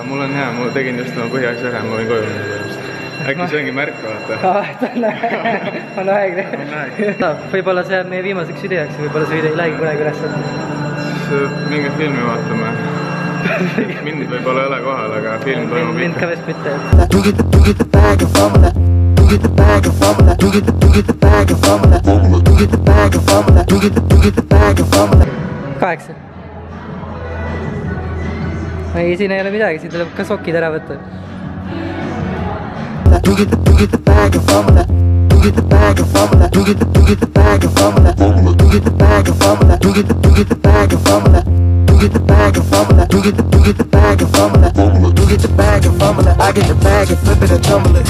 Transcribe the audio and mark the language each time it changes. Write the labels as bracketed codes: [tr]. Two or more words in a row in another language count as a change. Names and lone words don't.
[et] mul on hea, mul tegin just oma põhiasja ära, ma võin koju minna. Äkki see ongi märk, vaata. On aeg. Võib-olla see on meie viimaseks videoks ja võib-olla see video ei lähegi kunagi üles. Mingi filmi vaatame. Mind võib-olla ei ole kohal, aga film toimub ikka. Mind ka vist mitte. [en] You get the bag and fumble it. You get the bag and fumble it. You get the bag and fumble it. You get the bag and fumble it. You get the bag and fumble it. 8. [et] Ei, siin ei ole midagi, siin tuleb ka sokid ära võtta. [en] You get the bag and fumble it. You get the bag and fumble it. You get the bag and fumble it. You get the bag and fumble it. You get the bag and fumble it. You get the bag and fumble it. You get the bag and fumble it. You get the bag and fumble it. I get the bag and flip it and tumble it.